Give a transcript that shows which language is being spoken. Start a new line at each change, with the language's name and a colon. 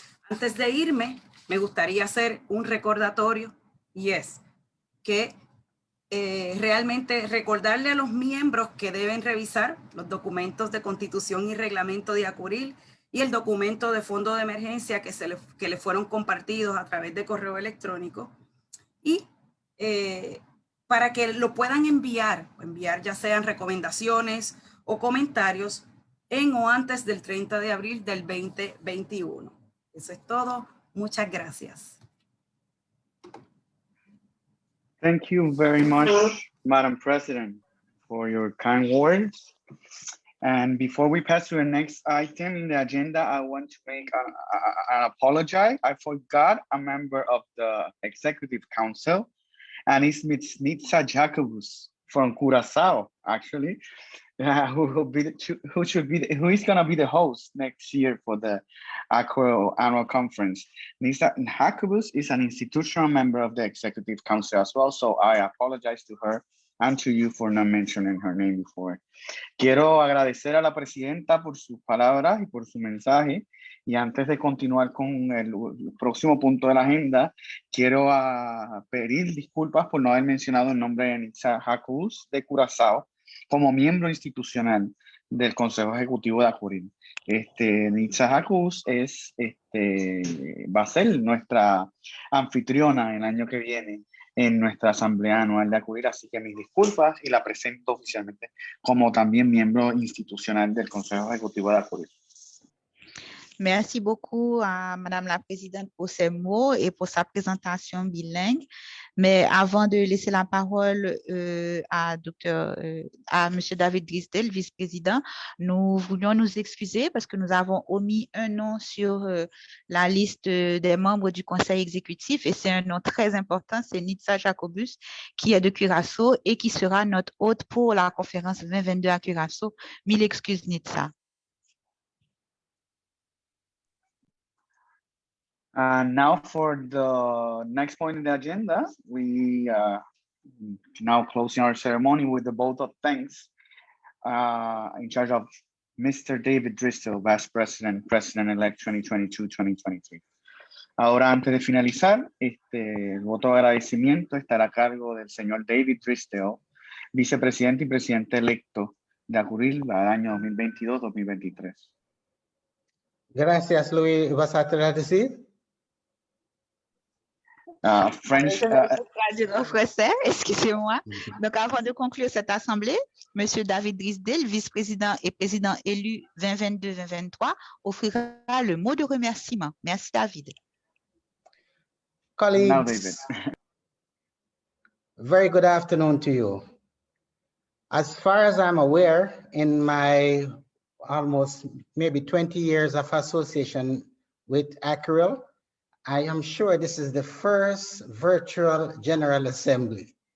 Spanish: Antes de irme, me gustaría hacer un recordatorio y es que realmente recordarle a los miembros que deben revisar los documentos de constitución y reglamento de ACURIL y el documento de fondo de emergencia que le fueron compartidos a través de correo electrónico y para que lo puedan enviar ya sean recomendaciones o comentarios en o antes del 30 de abril del 2021. Eso es todo. Muchas gracias.
English: Thank you very much, Madam President, for your kind words. And before we pass to the next item in the agenda, I want to make an apology. I forgot a member of the Executive Council, and it's Ms. Nitza Jacobus from Curaçao, actually, who is going to be the host next year for the ACURIL annual conference. Nitza Jacobus is an institutional member of the Executive Council as well, so I apologize to her and to you for not mentioning her name before.
Spanish: Quiero agradecer a la presidenta por sus palabras y por su mensaje. Y antes de continuar con el próximo punto de la agenda, quiero pedir disculpas por no haber mencionado el nombre de Nitza Jacobus de Curazao como miembro institucional del Consejo Ejecutivo de ACURIL. Nitza Jacobus va a ser nuestra anfitriona el año que viene en nuestra asamblea anual de ACURIL, así que mis disculpas y la presento oficialmente como también miembro institucional del Consejo Ejecutivo de ACURIL.
French: Merci beaucoup à Madame la Présidente pour ses mots et pour sa présentation bilingue. Mais avant de laisser la parole à Monsieur David Drysdale, vice-président, nous voulions nous excuser parce que nous avons omis un nom sur la liste des membres du conseil exécutif et c'est un nom très important, c'est Nitza Jacobus qui est de Curaçao et qui sera notre hôte pour la conférence 2022 à Curaçao. Mille excuses, Nitza.
English: Now for the next point in the agenda, we now closing our ceremony with the vote of thanks in charge of Mr. David Drysdale, Vice President, President-elect 2022-2023.
Spanish: Ahora, antes de finalizar, el voto de agradecimiento estará a cargo del señor David Drysdale, vicepresidente y presidente electo de ACURIL al año 2022-2023. Gracias, Luis. ¿Vas a traducir?
English: French.
French: traduire en français, excusez-moi. Donc, avant de conclure cette assemblée, M. David Drisdale, vice-président et président élu 2022-2023, offrira le mot de remerciement. Merci, David.
English: Now, David. Colleagues, very good afternoon to you. As far as I'm aware, in my almost maybe 20 years of association with ACURIL, I am sure this is the first virtual General Assembly.